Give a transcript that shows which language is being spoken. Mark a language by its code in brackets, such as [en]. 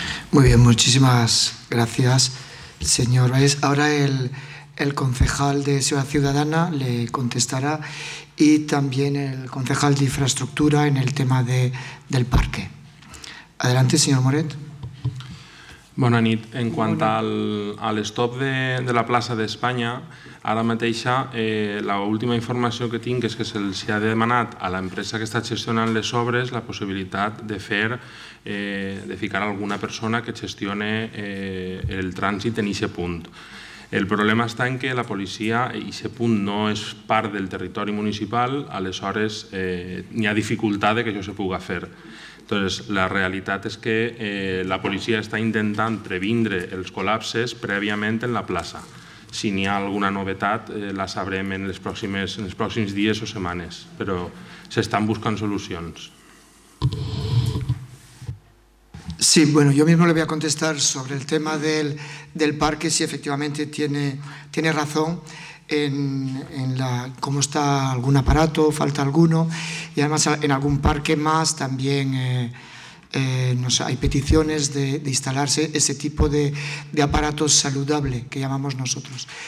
[es] Muy bien, muchísimas gracias, señor Valles. Ahora el concejal de Seguridad Ciudadana le contestará y también el concejal de Infraestructura en el tema del parque. Adelante, señor Moret. [ca] Bona nit. En quant al stop de la plaça d'Espanya, ara mateixa l'última informació que tinc és que se'ls ha demanat a l'empresa que està gestionant les obres la possibilitat de ficar alguna persona que gestione el trànsit en aquest punt. El problema està en que la policia, aquest punt no és part del territori municipal, aleshores hi ha dificultat que això se pugui fer. Entonces, la realitat és que la policia està intentant previndre els col·lapses prèviament en la plaça. Si n'hi ha alguna novetat, la sabrem en els pròxims dies o setmanes, però s'estan buscant solucions. [es] Sí, bueno, yo mismo le voy a contestar sobre el tema del parque, si efectivamente tiene razón en cómo está algún aparato, falta alguno, y además en algún parque más también hay peticiones de instalarse ese tipo de aparato saludable que llamamos nosotros.